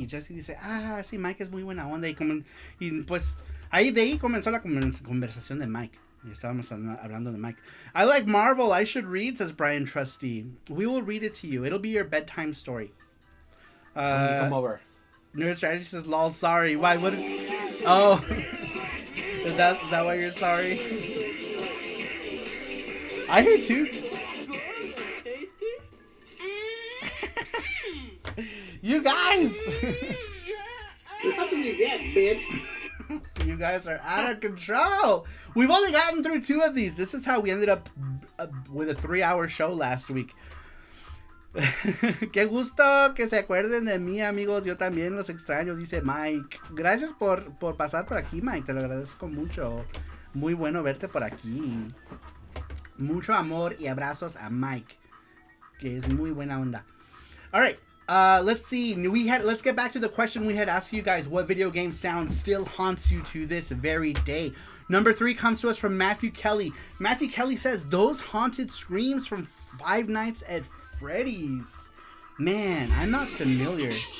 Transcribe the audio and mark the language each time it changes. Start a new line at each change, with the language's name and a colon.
Spanish: Y Jesse dice, sí, Mike es muy buena onda. Y pues de ahí comenzó la conversación de Mike. Y estábamos hablando de Mike.
English: I like Marvel. I should read, says Brian Trusty. We will read it to you. It'll be your bedtime story. Come over. Nerd Strategy says, lol, sorry. Why? What? Oh. Is that why you're sorry? I hear too. You guys! You guys are out of control. We've only gotten through 2 of these. This is how we ended up with a 3-hour show last week.
Spanish: Qué gusto que se acuerden de mí, amigos. Yo también los extraño, dice Mike. Gracias por pasar por aquí, Mike. Te lo agradezco mucho. Muy bueno verte por aquí. Mucho amor y abrazos a Mike, que es muy buena onda.
English: All right. Let's see. Let's get back to the question we had asked you guys. What video game sound still haunts you to this very day? Number 3 comes to us from Matthew Kelly. Matthew Kelly says, those haunted screams from Five Nights at Freddy's. Man, I'm not familiar.